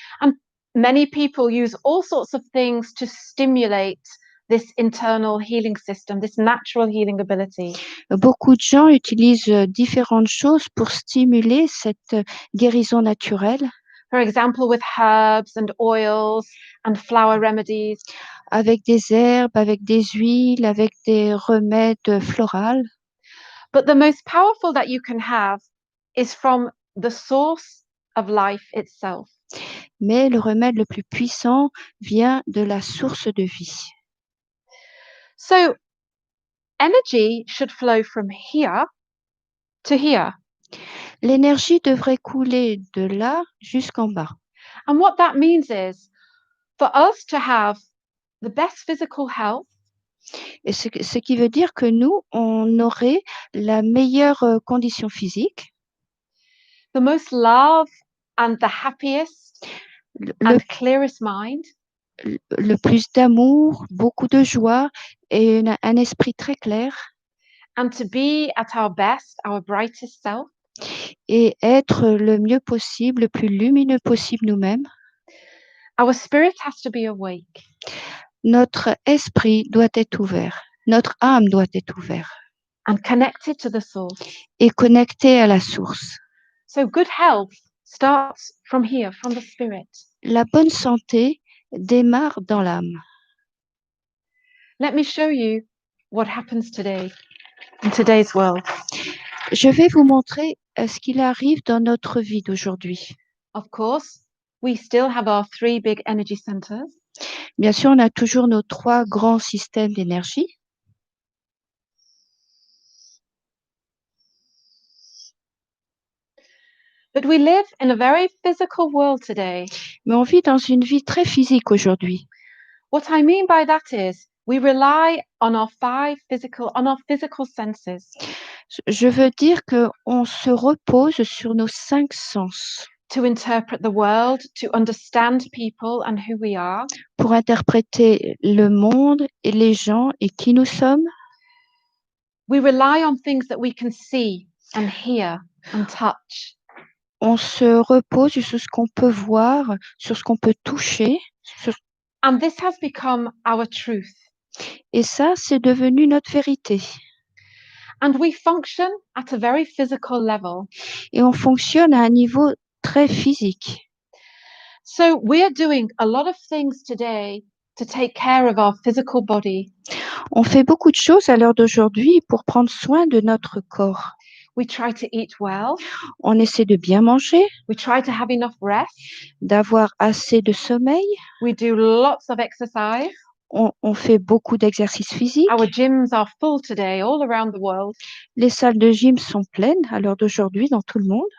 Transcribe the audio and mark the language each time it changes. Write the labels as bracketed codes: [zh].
[en] And many people use all sorts of things to stimulate this internal healing system, this natural healing ability. [fr] Beaucoup de gens utilisent différentes choses pour stimuler cette guérison naturelle. [en] For example, with herbs and oils and flower remedies. [fr] Avec des herbes, avec des huiles, avec des remèdes floraux. [en] But the most powerful that you can have is from the source of life itself. [fr] mais le remède le plus puissant vient de la source de vie. [en] So energy should flow from here to here. [fr] L'énergie devrait couler de là jusqu'en bas. [en] And what that means is for us to have the best physical health, [fr] Et ce qui veut dire que nous, on aurait la meilleure condition physique, [en] the most love and the happiest [fr] le, [en] and clearest mind, [fr] le plus d'amour, beaucoup de joie et un esprit très clair, [en] and to be at our best, our brightest self. [fr] et être le mieux possible, le plus lumineux possible nous-mêmes. [en] Our spirit has to be awake. [fr] Notre esprit doit être ouvert, notre âme doit être ouverte [en] And connected to the source. [fr] et connectée à la source. [en] So good health starts from here, from the spirit. [fr] La bonne santé démarre dans l'âme. [en] Let me show you what happens today in today's world. [fr] Je vais vous montrer ce qu'il arrive dans notre vie d'aujourd'hui. [en] Of course, we still have our 3 big energy centers. [fr] Bien sûr, on a toujours nos 3 grands systèmes d'énergie. [en] But we live in a very physical world today. [fr] Mais on vit dans une vie très physique aujourd'hui. [en] What I mean by that is we rely on our physical senses. [fr] Je veux dire qu'on se repose sur nos 5 sens. [en] To interpret the world, to understand people and who we are. [fr] Pour interpréter le monde et les gens et qui nous sommes. [en] We rely on things that we can see and hear and touch. [fr] On se repose sur ce qu'on peut voir, sur ce qu'on peut toucher. [en] And this has become our truth. [fr] Et ça, c'est devenu notre vérité. [en] And we function at a very physical level. [fr] Et on fonctionne à un niveau très physique. [en] So we're doing a lot of things today to take care of our physical body. [fr] On fait beaucoup de choses à l'heure d'aujourd'hui pour prendre soin de notre corps. [en] We try to eat well. [fr] On essaie de bien manger. [en] We try to have enough rest. [fr] D'avoir assez de sommeil. [en] We do lots of exercise. [fr] On fait beaucoup d'exercices physiques. [en] Our gyms are full today all around the world. [fr] Les salles de gym sont pleines à l'heure d'aujourd'hui dans tout le monde.